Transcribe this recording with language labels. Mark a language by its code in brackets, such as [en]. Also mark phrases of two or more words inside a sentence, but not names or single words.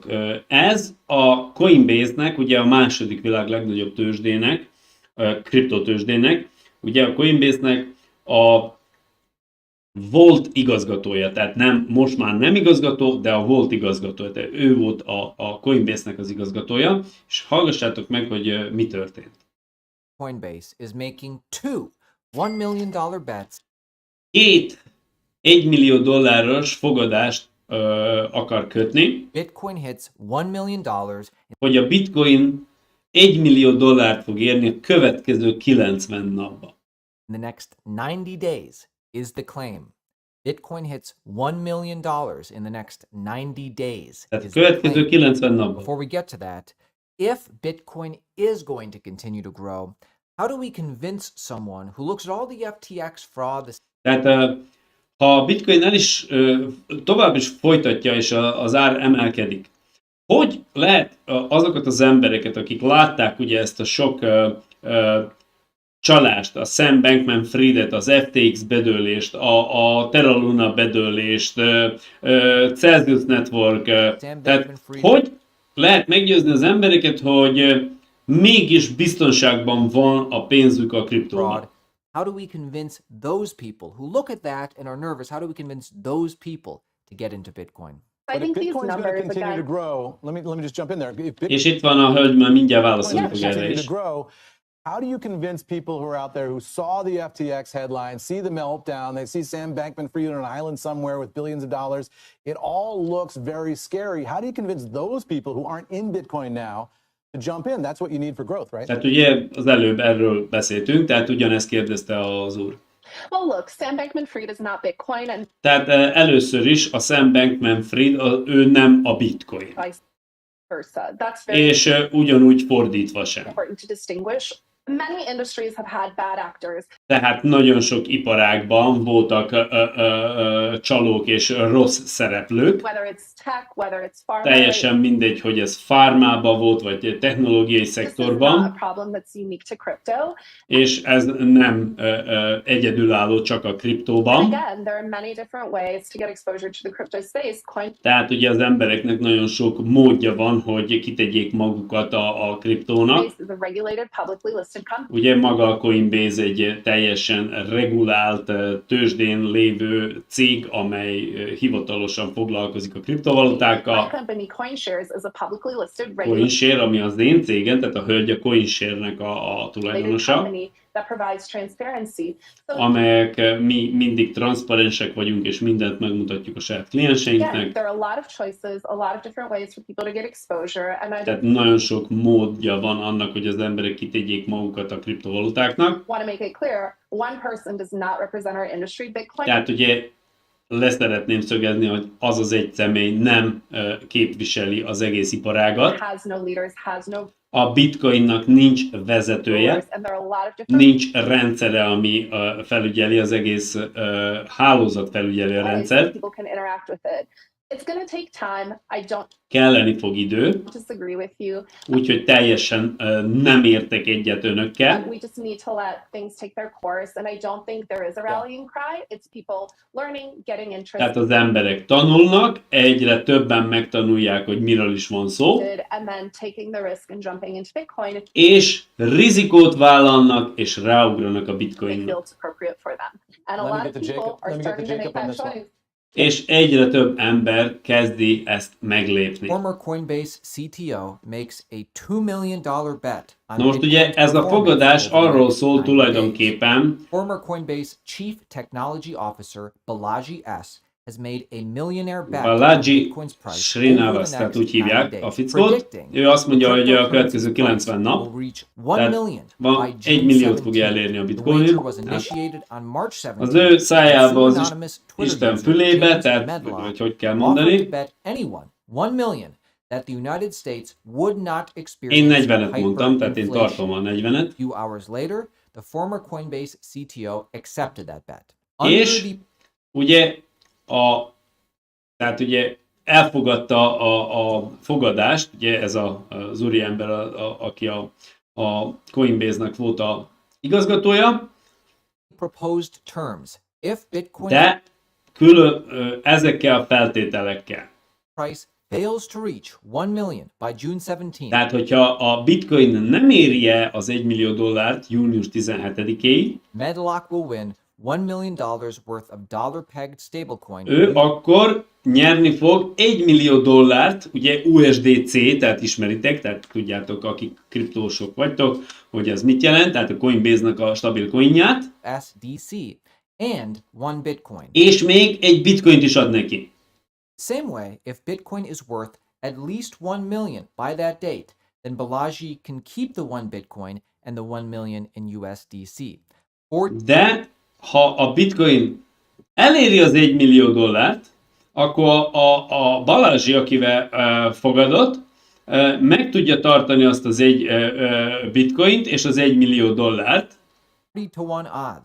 [hu] Ez a Coinbase-nek, ugye a második világ legnagyobb tőzsdének, kriptotőzsdének, ugye a Coinbase-nek a volt igazgatója, tehát most már nem igazgató, de a volt igazgatója, tehát ő volt a Coinbase-nek az igazgatója, és hallgassátok meg, hogy mi történt. [en] Coinbase is making two $1 million bets. [hu] 1 millió dolláros fogadást akar kötni, [en] Bitcoin hits $1 million [hu] hogy a bitcoin 1 millió dollárt fog érni a következő 90 napban. [en] in the next 90 days is the claim. Bitcoin hits $1 million in the next 90 days. [hu] Tehát [en] is [hu] a [en] the [hu] következő [en] claim. [hu] 90 napban. [en] Before we get to that, if Bitcoin is going to continue to grow, how do we convince someone who looks at all the FTX fraud, the [hu] Tehát ha a bitcoin el is tovább is folytatja, és az ár emelkedik, hogy lehet azokat az embereket, akik látták ugye ezt a sok csalást, a Sam Bankman-Friedet, az FTX bedőlést, a Terra Luna bedőlést, Celsius Network, [en] Sam [hu] tehát [en] Bankman-Fried [hu] hogy lehet meggyőzni az embereket, hogy mégis biztonságban van a pénzük a kriptóban. [en] fraud? How do we convince those people who look at that and are nervous? How do we convince those people to get into Bitcoin? I But if think these Bitcoin's going to numbers continue to again. grow, let me just jump in there. If [hu] És itt van a hölgy, már mindjárt válaszolni [en] Bitcoin's [hu] fog [en] going to [hu] erre [en] continue [hu] is. [en] to grow, how do you convince people who are out there who saw the FTX headline, see the meltdown, they see Sam Bankman-Fried on an island somewhere with billions of dollars, it all looks very scary. How do you convince those people who aren't in Bitcoin now to jump in? That's what you need for growth, right? [hu] Tehát ugye az előbb erről beszéltünk, tehát ugyanezt kérdezte az úr. [en] Well, look, Sam Bankman-Fried is not Bitcoin, and [hu] Tehát először is a Sam Bankman-Fried, ő nem a bitcoin. [en] vice versa. That's very [hu] És ugyanúgy fordítva sem. [en] important to distinguish. Many industries have had bad actors. [hu] Tehát nagyon sok iparágban voltak csalók és rossz szereplők. [en] Whether it's tech, whether it's pharma. [hu] Teljesen mindegy, hogy ez farmában volt, vagy technológiai [en] This is not a [hu] szektorban, [en] problem that's unique to crypto. [hu] és ez nem egyedülálló csak a [en] And [hu] kriptóban. [en] again, there are many different ways to get exposure to the crypto space. [hu] Tehát ugye az embereknek nagyon sok módja van, hogy kitegyék magukat a kriptónak. [en] Coinbase is a regulated, publicly listed listed company. [hu] Ugye maga a Coinbase egy teljesen regulált, tőzsdén lévő cég, amely hivatalosan foglalkozik a [en] My [hu] kriptovalutákkal. [en] company, CoinShares, is a publicly listed, regulated [hu] CoinShare, ami az én cégem, tehát a hölgy a CoinShare-nek a tulajdonosa, [en] company that provides transparency. So [hu] amelyek mi mindig transzparensek vagyunk, és mindent megmutatjuk a saját [en] again, [hu] klienseinknek. [en] there are a lot of choices, a lot of different ways for people to get exposure, and I [hu] Tehát nagyon sok módja van annak, hogy az emberek kitegyék magukat a kriptovalutáknak. [en] want to make it clear, one person does not represent our industry. Bitcoin [hu] Tehát ugye leszeretném szögezni, hogy az az egy személy nem képviseli az egész iparágat. [en] has no leaders, has no [hu] A bitcoinnak nincs vezetője, [en] rulers, and there are a lot of different [hu] nincs rendszere, ami felügyeli az egész hálózat felügyelő [en] ways that [hu] rendszer. [en] people can interact with it. It's going to take time. I don't [hu] Kelleni fog idő, [en] disagree with you. [hu] úgyhogy teljesen nem értek egyet önökkel. [en] We just need to let things take their course, and I don't think there is a rallying cry. It's people learning, getting [hu] Tehát [en] interested, [hu] az emberek tanulnak, egyre többen megtanulják, hogy miről is van szó, [en] and then taking the risk and jumping into Bitcoin if [hu] és rizikót vállalnak, és ráugranak a [en] they [hu] bitcoinra. [en] feel it's appropriate for them. And a Let me lot get of to people Jacob. are Let me get to starting to make Jacob on that this one. choice. [hu] És egyre több ember kezdi ezt meglépni. [en] Former Coinbase CTO makes a $2 million bet on [hu] Na most ugye [en] Bitcoin's [hu] ez a [en] performance [hu] fogadás [en] over the [hu] arról [en] next [hu] szól [en] 90 days. [hu] tulajdonképpen, [en] Former Coinbase Chief Technology Officer Balaji S. has made a millionaire bet on [hu] Balaji [en] Bitcoin's price [hu] Srinivas, [en] over the [hu] tehát [en] next [hu] úgy hívják [en] 90 [hu] a [en] days, [hu] fickót. [en] predicting [hu] Ő azt mondja, hogy a [en] cryptocurrency's [hu] következő 90 [en] price [hu] nap, [en] will reach 1 [hu] tehát [en] million [hu] van [en] by [hu] 1 [en] June [hu] milliót fogja [en] 17th. [hu] elérni a [en] The [hu] bitcoin. [en] wager was [hu] Tehát [en] initiated on March 17th. [hu] az ő szájába az [en] Pseudonymous Twitter [hu] Isten [en] user [hu] fülébe, [en] James [hu] tehát [en] Medlock [hu] vagy hogy kell [en] offered to [hu] mondani. [en] bet anyone 1 million that the United States would not experience [hu] Én 40-et mondtam, tehát én tartom a 40-et. [en] A few hours later, the former Coinbase CTO accepted that bet. [hu] És ugye tehát ugye elfogadta a fogadást, ugye ez az úriember, aki a Coinbase-nak volt a igazgatója, [en] proposed terms. If Bitcoin [hu] de ezekkel a feltételekkel. [en] price fails to reach 1 million by June 17th, [hu] Tehát, hogyha a bitcoin nem éri el az $1 millió június 17-éig, [en] Medlock will win $1 million worth of dollar-pegged stablecoin. [hu] ő akkor nyerni fog $1 millió, ugye USDC, tehát ismeritek, tehát tudjátok, akik kriptósok vagytok, hogy ez mit jelent, tehát a Coinbase-nak a stabil coinját, [en] SDC and 1 Bitcoin. [hu] és még egy bitcoint is ad neki. [en] Same way, if Bitcoin is worth at least 1 million by that date, then Balaji can keep the 1 Bitcoin and the 1 million in USDC. Or [hu] De ha a bitcoin eléri az $1 millió, akkor a Balázsi, akivel fogadott, meg tudja tartani azt az egy bitcoint és az $1 millió. [en] 30-to-1 odds.